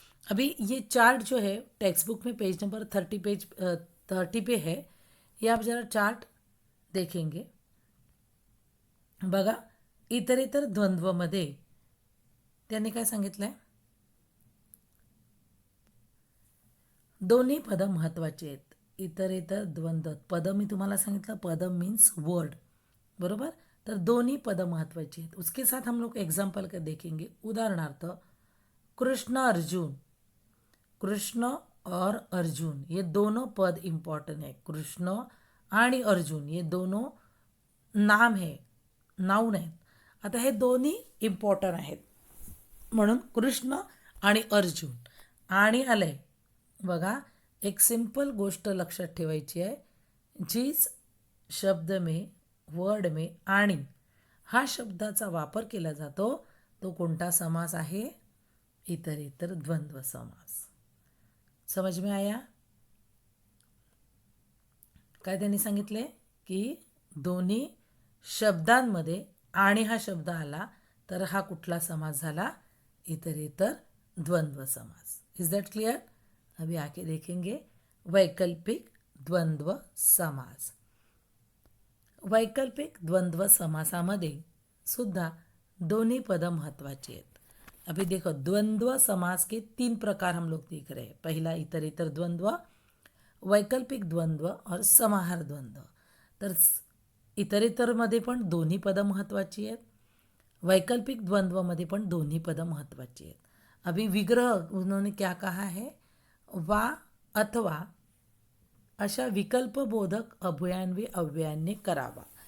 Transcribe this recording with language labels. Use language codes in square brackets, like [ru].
[hi] अभी ये चार्ट जो है टेक्स्ट बुक में पेज नंबर 30 पे है. ये आप जरा चार्ट देखेंगे. [mr] बघा, इतरेतर द्वंद्वमध्ये त्यांनी काय सांगितलं आहे, दोन्ही पदं महत्त्वाची आहेत. इतरेतर द्वंद्व पदं मी तुम्हाला सांगितलं, पदं मीन्स वर्ड, बरोबर. तर दोन्ही पदं महत्त्वाची आहेत. [hi] उसके साथ हम लोग एग्जाम्पल का देखेंगे. उदाहरणार्थ कृष्ण अर्जुन, कृष्ण और अर्जुन ये दोनों पद इम्पॉर्टंट है. कृष्ण आणि अर्जुन ये दोनों नाम है, [mr] नाउन आहेत. आता हे दोन्ही इम्पॉर्टंट आहेत म्हणून कृष्ण आणि अर्जुन. आणि आलंय बघा, एक सिंपल गोष्ट लक्षात ठेवायची आहे. [hi] जिस शब्द में, वर्ड में आणि हा शब्दाचा वापर केला जातो [mr] तो कोणता समास आहे, इतरेतर द्वंद्व समास. [hi] समझ में आया. [mr] काय त्यांनी सांगितले की दोन्ही शब्दांमध्ये आणि हा शब्द आला तर हा कुठला समास झाला, इतरेतर द्वंद्व समास. [en] Is that clear. [hi] अभी आके देखेंगे वैकल्पिक द्वंद्व समास. [mr] वैकल्पिक द्वंद्व समासामध्ये सुद्धा दोन्ही पदं महत्त्वाची आहेत. [hi] अभी देखो, द्वंद्व समास के 3 प्रकार हम लोग देख रहे हैं. पहला इतरेतर द्वंद्व, वैकल्पिक द्वंद्व और समाहार द्वंद्व. [mr] तर इतरेतरमध्ये पण दोन्ही पदं महत्त्वाची आहेत, वैकल्पिक द्वंद्वमध्ये पण दोन्ही पदं महत्त्वाची आहेत. [hi] अभी विग्रह उन्होंने क्या कहा है, [mr] वा अथवा अशा विकल्पबोधक अभ्यान्वी अव्ययांनी करावा.